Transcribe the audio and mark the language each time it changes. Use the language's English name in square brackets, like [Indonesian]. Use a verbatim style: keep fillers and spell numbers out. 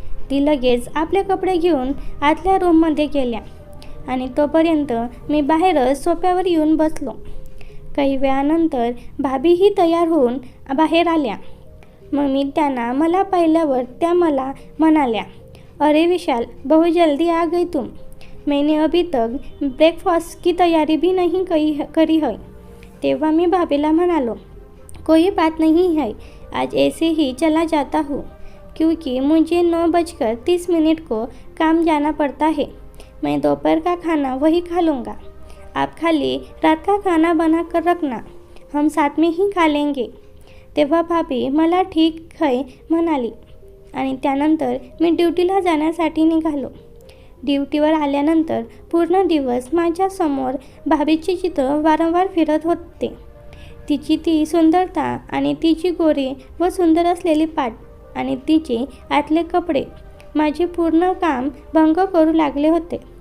[Marathi] ती लगेच आपले कपडे घेऊन आतल्या रूममध्ये गेल्या आणि तोपर्यंत मी बाहेरच सोफ्यावर येऊन बसलो. काही वेळानंतर भाभीही तयार होऊन बाहेर आल्या. मग मी त्यांना मला पाहिल्यावर त्या मला म्हणाल्या, अरे विशाल, [Hindi] बहुत जल्दी आ गई तुम. मैंने अभी तक ब्रेकफास्ट की तैयारी भी नहीं करी है. [Marathi] तेव्हा मी भाभीला म्हणालो, [Hindi] कोई बात नहीं है, आज ऐसे ही चला जाता हूँ, क्योंकि मुझे नौ बजकर तीस मिनट को काम जाना पड़ता है. मैं दोपहर का खाना वही खा लूँगा. आप खाली रात का खाना बना कर रखना, हम साथ में ही खा लेंगे. [Marathi] तेव्हा भाभी मला [Hindi] ठीक है [Marathi] म्हणाली आणि त्यानंतर मी ड्युटीला जाण्यासाठी निघालो. ड्युटीवर आल्यानंतर पूर्ण दिवस माझ्यासमोर भाभीचे चित्र वारंवार फिरत होते. तिची ती सुंदरता आणि तिची गोरी व सुंदर असलेली पाठ आणि तिचे आतले कपडे माझे पूर्ण काम भंग करू लागले होते.